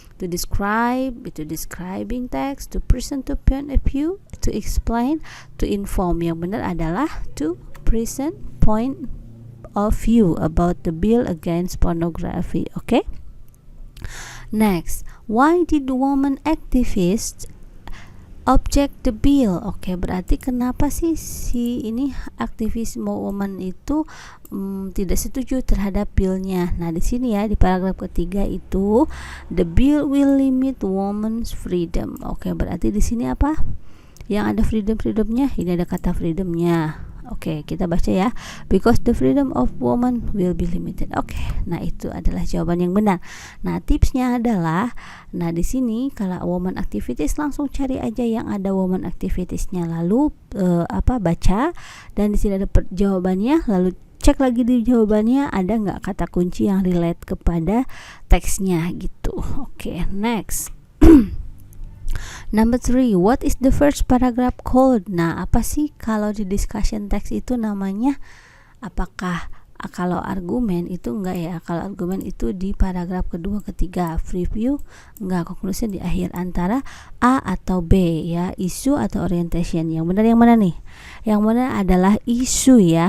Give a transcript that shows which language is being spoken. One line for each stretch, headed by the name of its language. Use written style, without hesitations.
English: To describe itu describing text, to present to point of view, to explain, to inform.
Indonesian: Yang benar adalah
English: to present point of view about the bill against pornography. Okay. Next, why did women activists object the bill?
Indonesian: Oke, berarti kenapa sih si ini aktivis woman itu tidak setuju terhadap billnya? Nah, di sini ya di paragraf ketiga itu
English: the bill will limit women's freedom.
Indonesian: Oke, berarti di sini apa? Yang ada freedomnya? Ini ada kata freedomnya. Oke, kita baca ya.
English: Because the freedom of woman will be limited.
Indonesian: Oke, nah itu adalah jawaban yang benar. Nah, tipsnya adalah, nah di sini kalau woman activities langsung cari aja yang ada woman activitiesnya, lalu baca, dan di sini ada jawabannya, lalu cek lagi di jawabannya ada nggak kata kunci yang relate kepada teksnya gitu. Oke, next.
English: Number 3, what is the first paragraph called?
Indonesian: Nah, apa sih kalau di discussion text itu namanya? Apakah kalau argumen itu enggak ya? Kalau argumen itu di paragraf kedua, ketiga. Preview enggak, conclusion di akhir. Antara A atau B ya, isu atau orientation. Yang benar yang mana nih? Yang benar adalah isu ya.